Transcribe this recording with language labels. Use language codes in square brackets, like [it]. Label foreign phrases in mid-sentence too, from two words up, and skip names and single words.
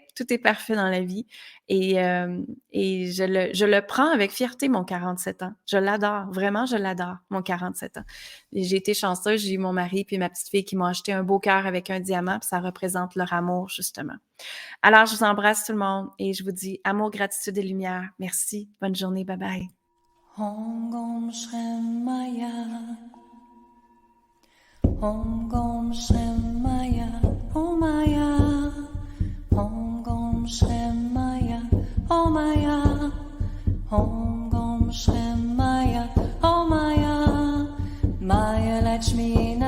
[fr] Tout est parfait dans la vie. Et je le prends avec fierté, mon 47 ans. Je l'adore. Vraiment, je l'adore, mon 47 ans. Et j'ai été chanceuse. J'ai eu mon mari puis ma petite fille qui m'ont acheté un beau cœur avec un diamant. Puis ça représente leur amour, justement. Alors, je vous embrasse tout le monde et je vous dis amour, gratitude et lumière. Merci. Bonne journée. [en] Bye bye. [sa] Om Gom Shem Maya, Om Gom Shem Maya, Om Maya, Om Gom Shem Maya, Om Maya, Om Gom Shem Maya, Om Maya, Maya Lakshmi.